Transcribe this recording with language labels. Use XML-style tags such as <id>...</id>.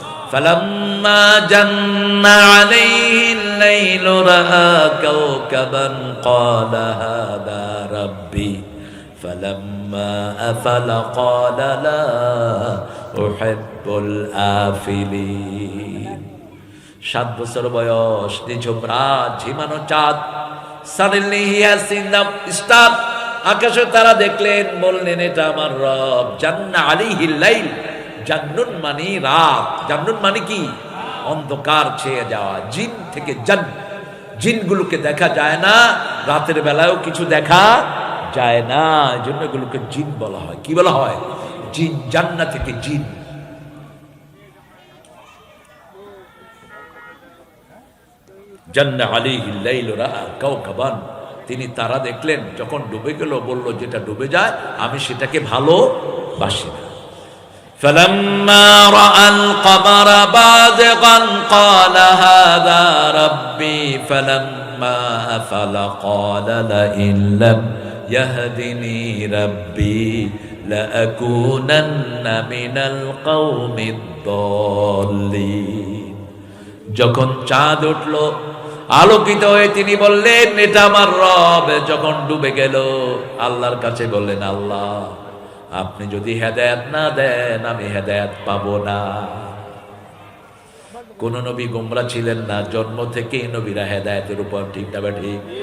<ar>فلما جن عليه الليل رأى كوكبا قال هذا ربي فلما أفل قال لا أحب الآفلين।</ar> <bn>7 বছর বয়স, নিঝুম রাত, ঝিমানো চাঁদ।</bn> <en>Suddenly he has seen the star,</en> <bn>আকাশে তারা দেখলেন, বললেন এটা আমার রব। জান্না আলাইহিল লাইল, জান্নুন মানে রাত, জান্নুন মানে কি? অন্ধকার ছেয়ে যাওয়া। জিন থেকে জান, জিনগুলোকে দেখা যায় না, রাতের বেলায়ও কিছু দেখা যায় না, এজন্য এগুলোকে জিন বলা হয়। কি বলা হয়? জিন। জান্নাত থেকে জিন। জান্না আলাইহিল লাইল রাআ কাওকাবান, তিনি তারা দেখলেন, যখন ডুবে গেল বলল যেটা ডুবে যায় আমি সেটাকে ভালোবাসি না।</bn> <ar>فلما رأى القمر بازغا قال هذا ربي فلما أفل قال لئن لم يهدني ربي لأكونن من القوم الضالين।</ar> <bn>যখন চাঁদ উঠল, আলোকিত হয়ে তিনি বললেন এটা আমার রব। যখন ডুবে গেল আল্লাহর কাছে বললেন, আল্লাহ আপনি যদি হেদায়েত না দেন আমি হেদায়েত পাবো না। কোন নবী গোমরা ছিলেন না, জন্ম থেকেই নবীরা হেদায়েতের উপর। ঠিক না ঠিক?</bn>